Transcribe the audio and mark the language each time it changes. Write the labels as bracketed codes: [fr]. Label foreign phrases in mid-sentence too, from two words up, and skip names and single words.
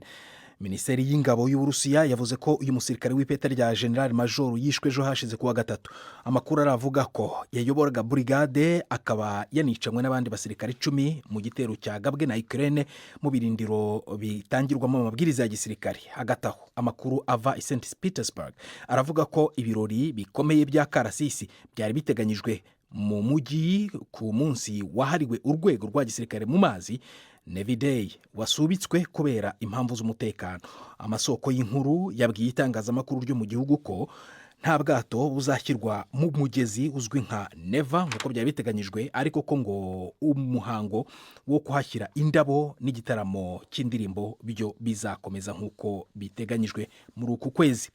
[rw] Minisiteri y'ingabo y'Uburusiya yavuze ko uyu musirikare w'ipeta rya [en] General Major [rw] yishwe ejo hashize kuwa gatatu. Amakuru aravuga ko yayoboraga brigade akaba yanicanywe n'abandi basirikare 10 mu gitero cyagabwe na Ukraine mu birindiro bitangirwamo amabwiriza ya gisirikare. Hagataho amakuru ava i St Petersburg aravuga ko ibirori bikomeye bya karasisi byari biteganyijwe mu mujyi ku munsi wahariwe urwego rwa gisirikare mu mazi Navy Day wasubitswe kubera impamvu z'umutekano. Amasoko y'inkuru yabwiye itangazamakuru ryo mu gihugu ko nta bwato buzashyirwa mu mugezi uzwi nka Neva nk'uko byari biteganyijwe, ariko ko ngo umuhango wo kuhashyira indabo n'igitaramo cy'indirimbo byo bizakomeza nk'uko biteganyijwe muri uku kwezi.